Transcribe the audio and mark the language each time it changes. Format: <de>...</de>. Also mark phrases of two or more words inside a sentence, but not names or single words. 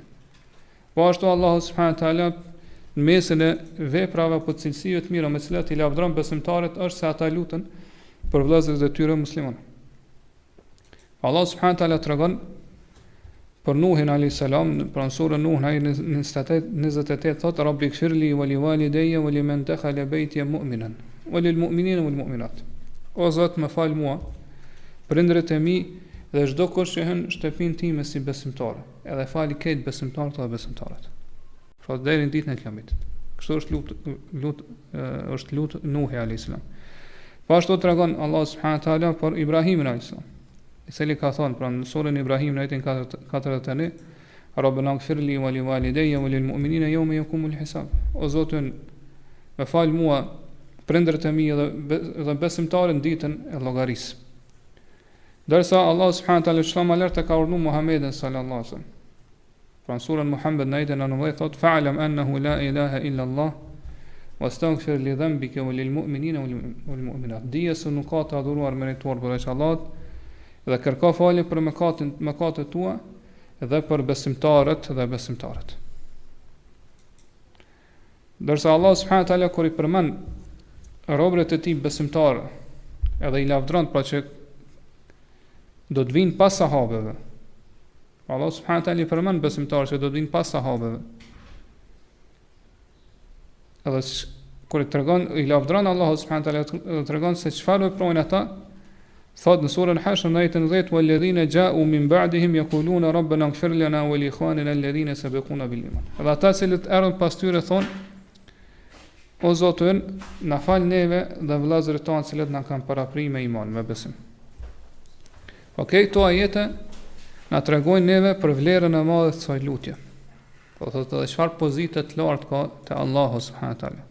<sq>Po ashtu Allah</sq> <ar>سبحانه وتعالى</ar> <sq>në mesin e veprave apo cilësive të mira me të cilat i lavdron besimtarët është se ata lutën për vëllezërit e tyre musliman. Allah</sq> <ar>سبحانه وتعالى</ar> <sq>tregon për Nuhin</sq> <ar>عليه السلام,</ar> <sq>për surën Nuh në 28 thotë:</sq> <ar>"رب اغفر لي ولوالدي ولمن دخل بيتي مؤمنا وللمؤمنين والمؤمنات."</ar> <sq>O Zot, më fal mua, prindërit e mi dhe çdo kush që hyn shtëpinë time si besimtar, edhe fali këtë besimtarët dhe besimtarët. Pra deri në ditën e Kiametit. Kështu është lut Nuhi</sq> <ar>عليه السلام.</ar> <sq>Po ashtu tregon Allah</sq> <ar>سبحانه وتعالى</ar> <sq>për Ibrahimin</sq> <ar>عليه السلام,</ar> <sq>i cili ka thënë pra në surën Ibrahim në ajetin 41:</sq> <ar>"ربنا اغفر لي ولوالدي وللمؤمنين يوم يقوم الحساب."</ar> <sq>O Zotin, më fal mua, prindërit e mi dhe besimtarët ditën e llogarisë. Dërsa Allah</sq> <ar>سبحانه وتعالى</ar> <sq>shumë lart ka urdhëruar Muhamedit</sq> <ar>صلى الله عليه وسلم.</ar> <sq>Pra në surën Muhammed në ajetin 19 thotë:</sq> <ar>"فاعلم أنه لا إله إلا الله واستغفر لذنبك وللمؤمنين والمؤمنات."</ar> <sq>Dije se nuk ka të adhuruar meritor përveç Allahut dhe kërko falje për mëkatet tua dhe për besimtarët dhe besimtarët. Dërsa Allah</sq> <ar>سبحانه وتعالى</ar> <sq>kur i përmend robërit e tij besimtarë, edhe i lavdron pra që do të vinë pas sahabeve. Allah</sq> <ar>سبحانه وتعالى</ar> <sq>i përmend besimtarët që do të vinë pas sahabeve. Edhe kur i lavdron Allah</sq> <ar>سبحانه وتعالى,</ar> <sq>tregon se çfarë veprojnë ata. Thot në surën Hashr në ajetin 10:</sq> <ar>"والذين جاءوا من بعدهم يقولون ربنا اغفر لنا ولإخواننا الذين سبقونا بالإيمان."</ar> <sq>Dhe ata që erdhën pas tyre thonë: O Zotin, na fal neve dhe vëllezërit tonë që na kanë paraprit me iman, me besim. Okej, këto ajete na tregojnë neve për vlerën e madhe të kësaj lutje. Po thotë edhe çfarë pozite të lartë ka te Allahu</sq> <ar>سبحانه وتعالى.</ar>